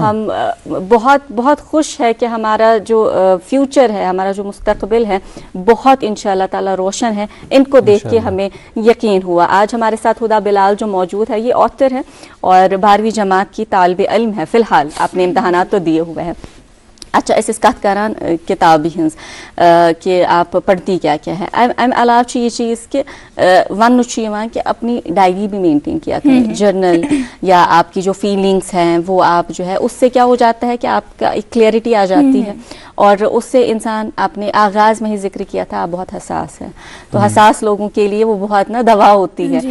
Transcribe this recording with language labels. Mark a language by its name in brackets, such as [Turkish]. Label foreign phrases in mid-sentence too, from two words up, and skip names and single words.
[Hindi] हम बहुत बहुत खुश है कि हमारा जो फ्यूचर है, हमारा जो मुस्तकबिल है बहुत [Arabic] إن شاء الله تعالى [Hindi] रोशन है। इनको देख के हमें यकीन हुआ। आज हमारे साथ हुदा बिलाल जो मौजूद है, ये ऑथर है और 12वीं जमात की तालिब इल्म है। फ़िलहाल आपने इम्तहानात तो दिए हुए हैं। अच्छा, [Kashmiri] इस कत करान किताब हज [Hindi] कि आप पढ़ती क्या क्या है। अम अलावा ये चीज़ कि वन कि अपनी डायरी भी मेंटेन किया करें, जर्नल या आपकी जो फीलिंग्स हैं वो आप जो है उससे क्या हो जाता है कि आपका एक क्लियरिटी आ जाती है और उससे इंसान, आपने आगाज़ में ही जिक्र किया था आप बहुत हसास हैं, तो हसास लोगों के लिए वो बहुत ना दवा होती है।